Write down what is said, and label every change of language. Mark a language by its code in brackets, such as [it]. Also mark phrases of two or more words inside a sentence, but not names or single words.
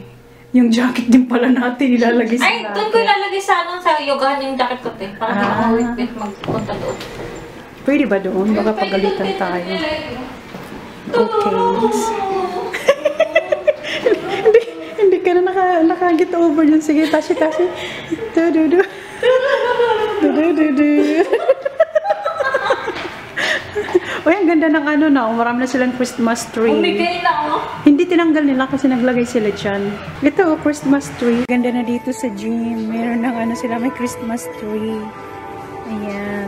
[tl] Yung jacket din pala natin ilalagay sa Ay, locker. doon ko ilalagay sa ano, sa yogahan yung jacket ko te. Para hindi ako wait magpunta doon. Pwede ba doon? Baka pagalitan tayo. Okay. Hindi ka na naka- [en] get over [tl] dyan. Sige, tashi. Du-du-du. Du-du-du-du. Uy, ang ganda ng ano na. Marami na silang Christmas tree. Umigay na ako. Hindi tinanggal nila kasi naglagay sila dyan. Ito, Christmas tree. Ganda na dito sa gym. Meron ng ano sila, may Christmas tree. Ayan.